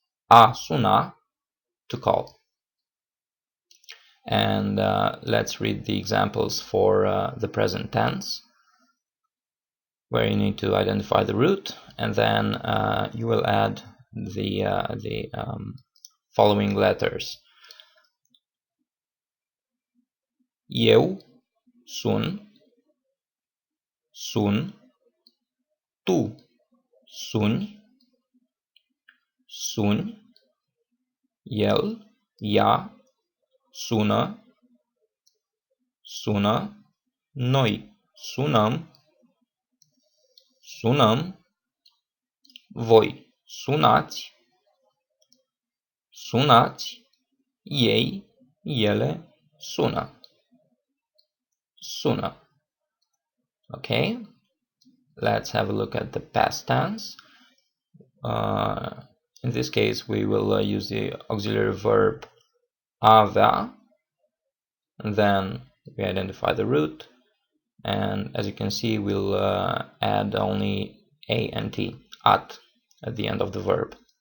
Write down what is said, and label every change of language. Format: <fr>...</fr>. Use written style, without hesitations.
<en>A suna, to call. And let's read the examples for the present tense, where you need to identify the root, and then you will add the following letters.</en> <ro>Eu sun, sun, tu suni, suni, el, ea, sună, sună, noi sunăm, sunăm, voi sunați, sunați, ei, ele sună, sună.</ro> <en>Okay, let's have a look at the past tense. In this case, we will use the auxiliary verb avea, and then we identify the root, and as you can see, we'll add only a and t, at the end of the verb.</en>